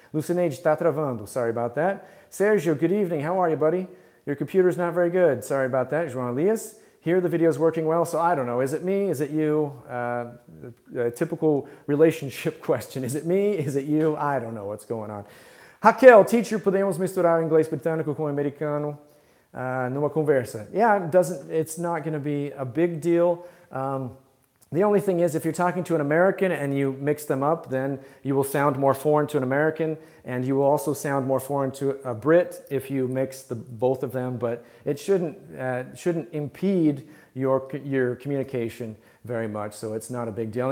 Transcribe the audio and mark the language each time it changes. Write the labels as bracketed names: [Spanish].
[Portuguese] Lucineide está travando. [English] Sorry about that. Sergio, good evening. How are you, buddy? Your computer's not very good. Sorry about that. João Elias, here the video's working well, so I don't know. Is it me? Is it you? A typical relationship question. Is it me? Is it you? I don't know what's going on. [Portuguese] Raquel, teacher, podemos misturar o inglês britânico com o americano numa conversa? [English] Yeah, it's not going to be a big deal. The only thing is, if you're talking to an American and you mix them up, then you will sound more foreign to an American, and you will also sound more foreign to a Brit if you mix both of them. But it shouldn't impede your communication very much, so it's not a big deal.